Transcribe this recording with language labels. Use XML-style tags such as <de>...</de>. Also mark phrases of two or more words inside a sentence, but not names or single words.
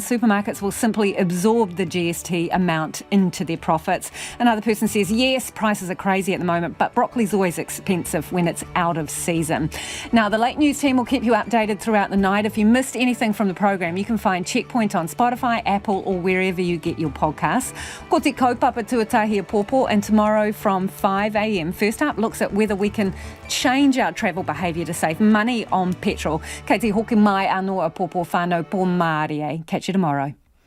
<en>Supermarkets will simply absorb the GST amount into their profits. Another person says, yes, prices are crazy at the moment, but broccoli's always expensive when it's out of season. Now, the Late News team will keep you updated throughout the night. If you missed anything from the program, you can find Checkpoint on Spotify, Apple, or wherever you get your podcasts.</en> <mi>Ko te kaupapa tuatahi a Pōpō,</mi> <en>and tomorrow from 5 a.m. First Up looks at whether we can change our travel behaviour to save money on petrol.</en> <mi>Kei te hoki mai anō a Pōpō whānau pō Māori.</mi> <en>Catch you tomorrow.</en>